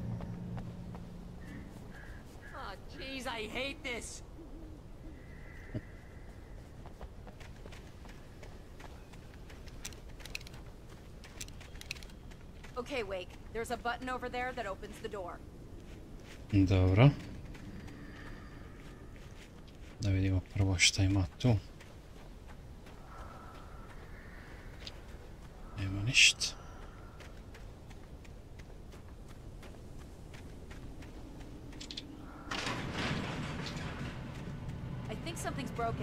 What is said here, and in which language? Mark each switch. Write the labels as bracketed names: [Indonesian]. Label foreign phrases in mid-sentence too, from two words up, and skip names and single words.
[English] Oh, jeez, I hate this. Okay, Wake. There's a button over there that opens the door. [Serbian] Dobro. Da vidimo prvo šta ima tu. Nema ništa. [English] I think something's broken.